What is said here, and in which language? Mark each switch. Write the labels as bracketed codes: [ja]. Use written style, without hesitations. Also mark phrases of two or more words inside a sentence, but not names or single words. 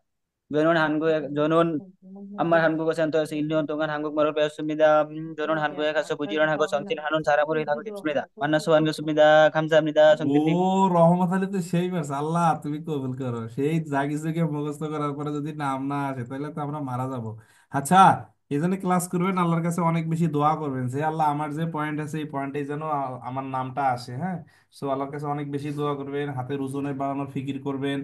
[ko] 저는 암만 한국어 센터에서 1년 동안 한국말을 배웠습니다. 저는 한국에 가서 부지런하고 성실하는 사람으로 일하고 싶습니다. 만나서 반갑습니다. 감사합니다. ও 성진님. [bn] রহমত আলী তো সেই মাস। আল্লাহ তুমি কবুল করো। সেই জাগি সুখে মুখস্থ করার পরে যদি নাম না আসে, তাহলে তো আমরা মারা যাব। আচ্ছা, এই জন্য ক্লাস করবেন, আল্লাহর কাছে অনেক বেশি দোয়া করবেন যে আল্লাহ আমার যে পয়েন্ট আছে এই পয়েন্টে যেন আমার নামটা আসে। হ্যাঁ, সো আল্লাহর কাছে অনেক বেশি দোয়া করবেন, হাতের ওজনে বাড়ানোর ফিকির করবেন।